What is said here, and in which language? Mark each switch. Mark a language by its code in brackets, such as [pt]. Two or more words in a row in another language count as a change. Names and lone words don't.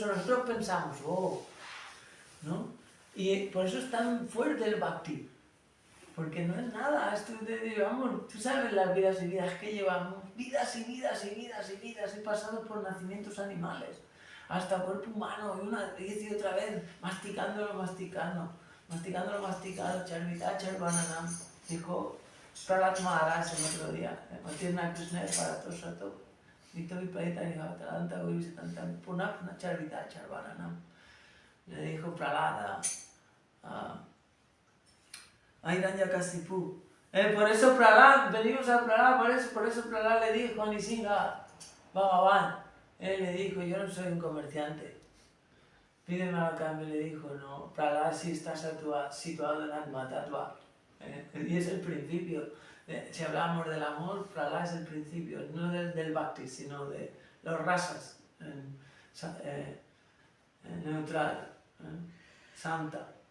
[es] Nosotros pensamos, ¿no? Y por eso es tan fuerte el bhakti. Porque no es nada, esto llevamos, tú sabes las vidas y vidas que llevamos, vidas y vidas y vidas y vidas, he pasado por nacimientos animales, hasta cuerpo humano, y otra vez, masticándolo, [sa] charvita, charvananam, [es] dijo Prahlad Maharaj el otro día, [sa] Matirna Krishna para Tosato, Vito Viparita Nihavatadanta Gurisatanta, Punapna charvita, charvananam, [es] le dijo Prahlada, Hiranyakasipu. Por eso Prahlad, venimos a Prahlad, por eso Prahlad le dijo a Nisingha Bhagavan, él le dijo, yo no soy un comerciante, pídeme a cambio, le dijo, no, Prahlad sí está situado en [sa] Atma Tattva, [es] y es el principio, si hablamos del amor, Prahlad es el principio, no del bhakti, sino de los rasas, neutral, santa.